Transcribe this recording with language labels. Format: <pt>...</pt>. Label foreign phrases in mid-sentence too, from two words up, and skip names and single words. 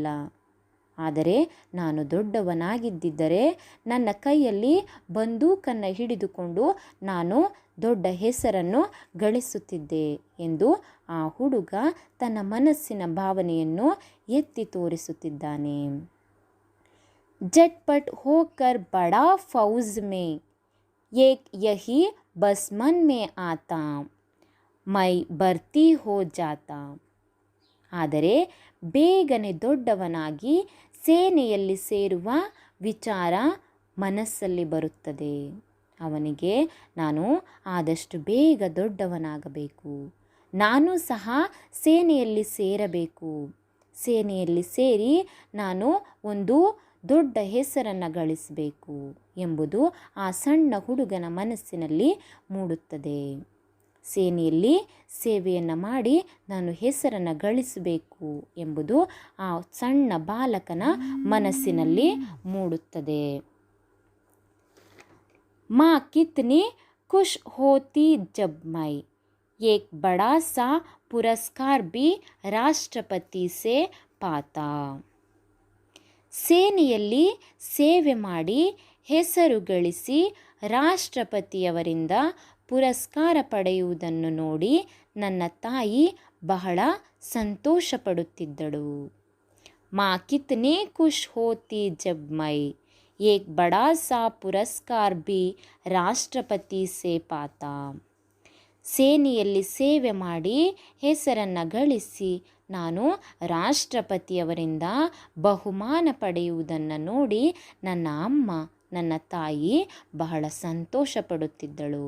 <kn>ಆದರೆ ನಾನು ದೊಡ್ಡವನಾಗಿದ್ದಿದ್ದರೆ ನನ್ನ ಕೈಯಲ್ಲಿ ಬಂದೂಕನ್ನು ಹಿಡಿದುಕೊಂಡು ನಾನು ದೊಡ್ಡ ಹೆಸರನ್ನು ಗಳಿಸುತ್ತಿದ್ದೆ ಎಂದು ಆ ಹುಡುಗ ತನ್ನ ಮನಸ್ಸಿನ ಭಾವನೆಯನ್ನು ಎತ್ತಿ ತೋರಿಸುತ್ತಿದ್ದಾನೆ.</kn> <hi>झटपट होकर बड़ा फौज में एक यही बस मन में आता मैं भर्ती हो जाता.</hi> <kn>ಆದರೆ ಬೇಗನೆ ದೊಡ್ಡವನಾಗಿ ಸೇನೆಯಲ್ಲಿ ಸೇರುವ ವಿಚಾರ ಮನಸ್ಸಲ್ಲಿ ಬರುತ್ತದೆ. ಅವನಿಗೆ ನಾನು ಆದಷ್ಟು ಬೇಗ ದೊಡ್ಡವನಾಗಬೇಕು, ನಾನು ಸಹ ಸೇನೆಯಲ್ಲಿ ಸೇರಬೇಕು, ಸೇನೆಯಲ್ಲಿ ಸೇರಿ ನಾನು ಒಂದು ದೊಡ್ಡ ಹೆಸರನ್ನು ಗಳಿಸಬೇಕು ಎಂಬುದು ಆ ಸಣ್ಣ ಹುಡುಗನ ಮನಸ್ಸಿನಲ್ಲಿ ಮೂಡುತ್ತದೆ. ಸೇನೆಯಲ್ಲಿ ಸೇವೆಯನ್ನು ಮಾಡಿ ನಾನು ಹೆಸರನ್ನು ಗಳಿಸಬೇಕು ಎಂಬುದು ಆ ಸಣ್ಣ ಬಾಲಕನ ಮನಸ್ಸಿನಲ್ಲಿ ಮೂಡುತ್ತದೆ.</kn> <hi>माँ कितनी खुश होती जब मैं एक बड़ा सा पुरस्कार भी राष्ट्रपति से पाता.</hi> <kn>ಸೇನೆಯಲ್ಲಿ ಸೇವೆ ಮಾಡಿ ಹೆಸರು ಗಳಿಸಿ ರಾಷ್ಟ್ರಪತಿಯವರಿಂದ ಪುರಸ್ಕಾರ ಪಡೆಯುವುದನ್ನು ನೋಡಿ ನನ್ನ ತಾಯಿ ಬಹಳ ಸಂತೋಷಪಡುತ್ತಿದ್ದಳು.</kn> <hi>माँ कितनी खुश होती जब मैं एक बड़ा सा पुरस्कार भी राष्ट्रपति से पाता.</hi> <kn>ಸೇನೆಯಲ್ಲಿ ಸೇವೆ ಮಾಡಿ ಹೆಸರನ್ನು ಗಳಿಸಿ ನಾನು ರಾಷ್ಟ್ರಪತಿಯವರಿಂದ ಬಹುಮಾನ ಪಡೆಯುವುದನ್ನು ನೋಡಿ ನನ್ನ ಅಮ್ಮ, ನನ್ನ ತಾಯಿ ಬಹಳ ಸಂತೋಷಪಡುತ್ತಿದ್ದಳು.</kn>